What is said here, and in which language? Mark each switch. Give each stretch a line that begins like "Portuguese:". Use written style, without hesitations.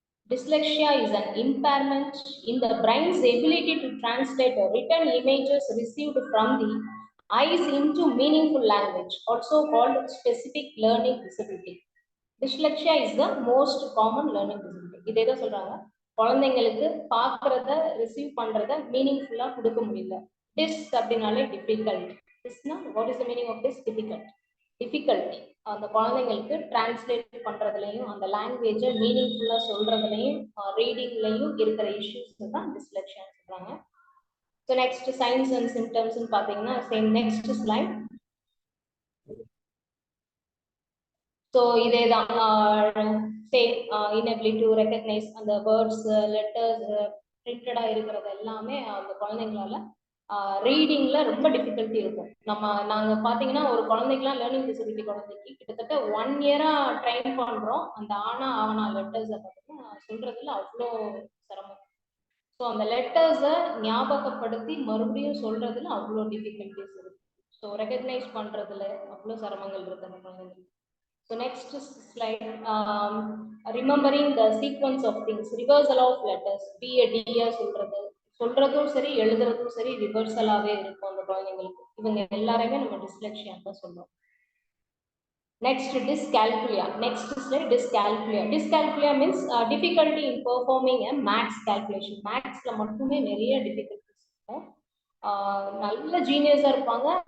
English: Dyslexia is an impairment in the brain's ability to translate written images received from the eyes into meaningful language, also called specific learning disability. Dyslexia is the most common learning disability.
Tamil: இதே தான் சொல்றாங்க, குழந்தைங்களுக்கு பார்க்கறத receive பண்றத மீனிங்ஃபுல்லா கொடுக்க முடியல.
English: dys
Tamil: அப்படின்னாலே
English: Difficult. டிஸ்னா what is the meaning of dys? Difficulty.
Tamil: அந்த குழந்தைங்களுக்கு டிரான்ஸ்லேட் பண்றதுலையும் அந்த லாங்குவேஜை மீனிங்ஃபுல்லா சொல்றதுலையும் ரீடிங்லையும் இருக்கிற இஷ்யூஸ் தான் டிஸ்லெக்ஷியான்னு சொல்றாங்க.
English: so next signs and சிம்டம்ஸ்ன்னு
Tamil: பார்த்தீங்கன்னா
English: Same next slide.
Tamil: ஸோ இதே தான் சேம்
English: inability to recognize
Tamil: அந்த வேர்ட்ஸ் லெட்டர்ஸ் பிரிண்டடாக இருக்கிறது எல்லாமே அந்த குழந்தைங்களால ரீடிங்ல ரொம்ப டிஃபிகல்ட்டி இருக்கும். நாங்கள் பார்த்தீங்கன்னா ஒரு குழந்தைக்கெல்லாம் லேர்னிங் டிசபிலிட்டி குழந்தைக்கு கிட்டத்தட்ட 1 இயரா ட்ரைன் பண்ணுறோம். அந்த ஆவணா லெட்டர்ஸை பார்த்தீங்கன்னா சொல்றதுல அவ்வளோ சிரமம். ஸோ அந்த லெட்டர்ஸை ஞாபகப்படுத்தி மறுபடியும் சொல்றதுல அவ்வளோ டிஃபிகல்ட்டிஸ் இருக்கு. ஸோ ரெகக்னைஸ் பண்றதுல அவ்வளோ சிரமங்கள் இருக்கு அந்த குழந்தைங்களுக்கு.
English: So next slide, remembering the sequence of things, reversal of letters, B A D
Tamil: சொல்றதும் சரி எழுதுறதும் சரி ரிவர்சலாவே இருக்கும் அந்த குழந்தைங்களுக்கு. இவங்க எல்லாரையுமே நம்ம டிஸ்லெக்ஷியான்னு தான் சொல்றோம். Next dyscalculia.
English: Next slide dyscalculia. Dyscalculia means difficulty in performing a maths calculation.
Tamil: மேத்ஸ்ல மட்டுமே நிறைய டிஃபிகல்ட்டிஸ் இருக்கும். நல்ல ஜீனியஸாக இருப்பாங்க.